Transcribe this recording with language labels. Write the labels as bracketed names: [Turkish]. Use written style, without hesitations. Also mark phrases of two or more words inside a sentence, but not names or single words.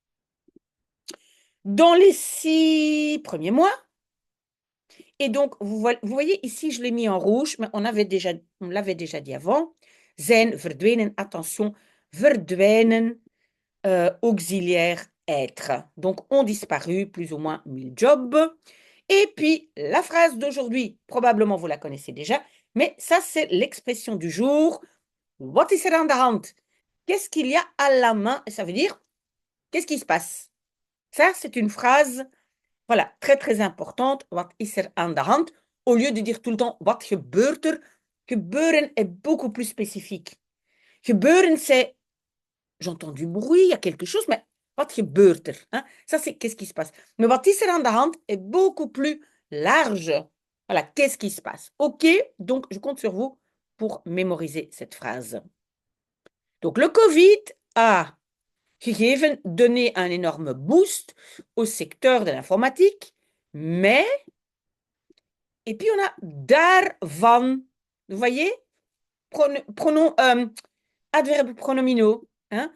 [French] Dans les 6 premiers mois, et donc vous voyez ici, je l'ai mis en rouge, mais on l'avait déjà dit avant, [Dutch] zijn verdwenen, [French] attention, verdwijnen, auxiliaire être. Donc, ont disparu plus ou moins 1000 jobs. Et puis, la phrase d'aujourd'hui, probablement vous la connaissez déjà, mais ça, c'est l'expression du jour. [Dutch] What is er aan de hand? [French] Qu'est-ce qu'il y a à la main? Ça veut dire, qu'est-ce qui se passe? Ça, c'est une phrase, voilà, très, très importante. [Dutch] What is er aan de hand? [French] Au lieu de dire tout le temps, [Dutch] wat gebeurt er? [French] Gebeuren est beaucoup plus spécifique. Gebeuren, c'est j'entends du bruit, il y a quelque chose, mais [Dutch] wat gebeurt er? [French] Hein? Ça, c'est qu'est-ce qui se passe. Mais [Dutch] wat is er aan de hand [French] est beaucoup plus large. Voilà, qu'est-ce qui se passe? OK, donc je compte sur vous pour mémoriser cette phrase. Donc, le Covid a gegeven, donné un énorme boost au secteur de l'informatique, mais, et puis on a daarvan, vous voyez, pronom, adverbes pronominaux, hein?